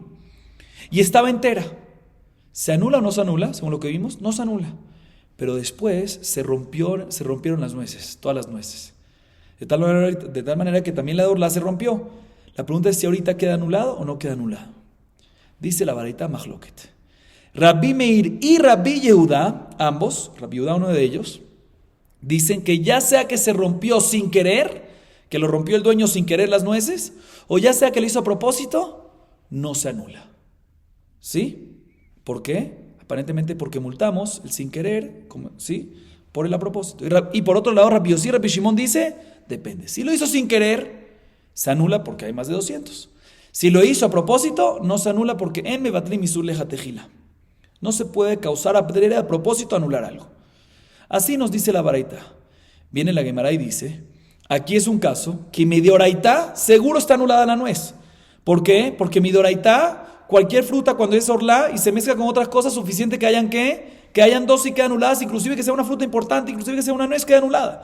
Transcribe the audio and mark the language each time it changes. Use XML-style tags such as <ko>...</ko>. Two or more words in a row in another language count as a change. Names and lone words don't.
<es>Y estaba entera. ¿Se anula o no se anula? Según lo que vimos, no se anula. Pero después se rompieron las nueces, todas las nueces. De tal manera que también la de orla se rompió. La pregunta es si ahorita queda anulado o no queda anulado. Dice la</es> <he>ברייתא מחלוקת.</he> <es>Rabbi Meir y Rabbi Yehuda, ambos, Rabbi Yehuda uno de ellos, dicen que ya sea que se rompió sin querer, que lo rompió el dueño sin querer las nueces, o ya sea que lo hizo a propósito, no se anula. ¿Sí? ¿Por qué? Aparentemente porque multamos el sin querer, ¿sí?, por el a propósito. Y por otro lado, Rabbi Yossi y Rabbi Shimon dice, depende. Si lo hizo sin querer, se anula porque hay más de 200. Si lo hizo a propósito, no se anula porque</es> <he>אין מבטלין איסור לכתחילה.</he> <es>No se puede causar a propósito anular algo. Así nos dice la baraita. Viene la Gemara y dice, aquí es un caso que mi doraita seguro está anulada la nuez. ¿Por qué? Porque mi doraita, cualquier fruta cuando es orla y se mezcla con otras cosas, suficiente que hayan que hayan 2 y quedan anuladas, inclusive que sea una fruta importante, inclusive que sea una nuez, queda anulada.</es>